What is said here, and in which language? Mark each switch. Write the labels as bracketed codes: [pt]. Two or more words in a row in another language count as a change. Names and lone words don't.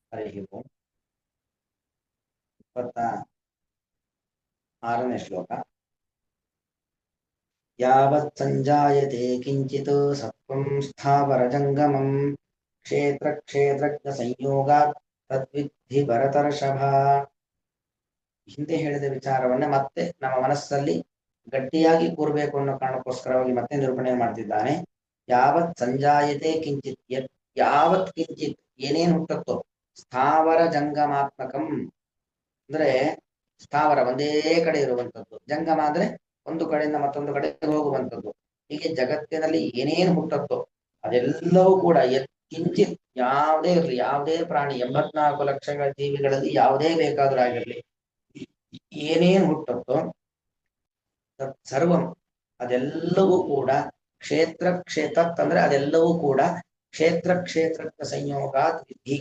[sa] हरि ओम [kn] 26ನೇ ಶ್ಲೋಕ [sa] यावत् संजायते किंचित् सत्त्वं स्थावरजङ्गमं क्षेत्र क्षेत्रज्ञ संयोगात् तद्विद्धि भरतर्षभ [kn] ಹಿಂದೆ ಹೇಳಿದ ವಿಚಾರವನ್ನ ಮತ್ತೆ ನಮ್ಮ ಮನಸ್ಸಲ್ಲಿ ಗಟ್ಟಿಯಾಗಿ ಕೂರಬೇಕು ಅನ್ನೋ ಕಾರಣಕ್ಕೋಸ್ಕರವಾಗಿ ಮತ್ತೆ ನಿರೂಪಣೆ ಮಾಡ್ತಿದ್ದಾನೆ. [sa] ಯಾವತ್ ಸಂಜಾಯತೆ ಕಿಂಚಿತ್ ಯಾವತ್ ಕಿಂಚಿತ್ [kn] ಏನೇನು ಹುಟ್ಟುತ್ತೋ [sa] ಸ್ಥಾವರ ಜಂಗಮಾತ್ಮಕಂ [kn] ಅಂದ್ರೆ ಸ್ಥಾವರ ಒಂದೇ ಕಡೆ ಇರುವಂತದ್ದು, ಜಂಗಮ ಅಂದ್ರೆ ಒಂದು ಕಡೆಯಿಂದ ಮತ್ತೊಂದು ಕಡೆ ಹೋಗುವಂತದ್ದು. ಹೀಗೆ ಜಗತ್ತಿನಲ್ಲಿ ಏನೇನು ಹುಟ್ಟುತ್ತೋ ಅದೆಲ್ಲವೂ ಕೂಡ ಕಿಂಚಿತ್ ಯಾವುದೇ ಇರಲಿ, ಯಾವುದೇ ಪ್ರಾಣಿ 84 ಲಕ್ಷಗಳ ಜೀವಿಗಳಲ್ಲಿ ಯಾವುದೇ ಬೇಕಾದ್ರೂ ಆಗಿರ್ಲಿ, ಏನೇನು ಹುಟ್ಟುತ್ತೋ ಸರ್ವಂ ಅದೆಲ್ಲವೂ ಕೂಡ ಕ್ಷೇತ್ರ ಅಂದ್ರೆ ಅದೆಲ್ಲವೂ ಕೂಡ [sa] ಕ್ಷೇತ್ರ ಕ್ಷೇತ್ರಜ್ಞ ಸಂಯೋಗಾತ್ ವಿಧಿ.